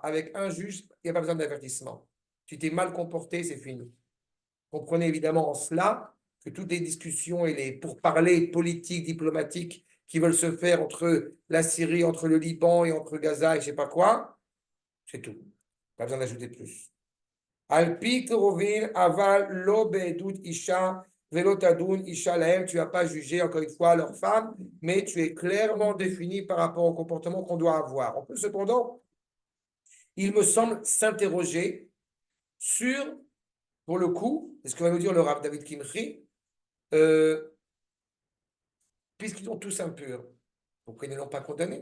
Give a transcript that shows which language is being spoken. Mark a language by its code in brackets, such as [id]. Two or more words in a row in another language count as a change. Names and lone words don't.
[fr] Avec un juge, il n'y a pas besoin d'avertissement. Tu t'es mal comporté, c'est fini. Comprenez évidemment en cela que toutes les discussions et les pourparlers politiques, diplomatiques qui veulent se faire entre la Syrie, entre le Liban et entre Gaza et je ne sais pas quoi, c'est tout. Pas besoin d'ajouter plus. [he] על פי קרובים אבל לא בעדות אשה ולא תדונו אשה להם, [fr] tu n'as pas jugé encore une fois leur femme, mais tu es clairement défini par rapport au comportement qu'on doit avoir. On peut cependant, il me semble, s'interroger sur, pour le coup, c'est ce que va nous dire le Rav David Kimchi, puisqu'ils sont tous impurs, pourquoi ils ne l'ont pas condamné?